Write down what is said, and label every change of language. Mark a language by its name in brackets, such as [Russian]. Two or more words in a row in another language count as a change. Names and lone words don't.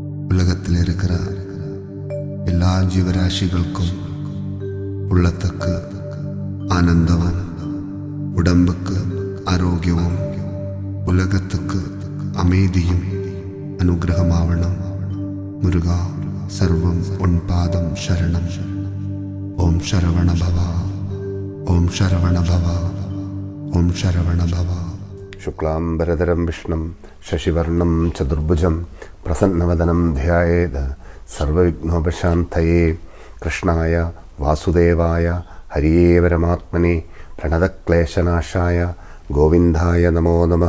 [Tamil] உலகத்தில் இருக்கிற எல்லா ஜீவராசிகளுக்கும் உள்ளத்துக்கு ஆனந்தமும், உடம்புக்கு ஆரோக்கியமும், உலகத்துக்கு அமைதியும் அனுகிரகமாவணும். முருகா, சர்வம் உன் பாதம் சரணம். ஓம் சரவண பவா, ஓம் சரவண பவா, ஓம் சரவண பவா. [Sanskrit] शुक्लांबरधरं विष्णुं शशिवर्णं चतुर्भुजं प्रसन्नवदनं ध्यायेत् सर्वविघ्नोपशान्तये. कृष्णाय वासुदेवाय हरिये परमात्मने प्रणतक्लेशनाशाय गोविन्दाय नमो नमः.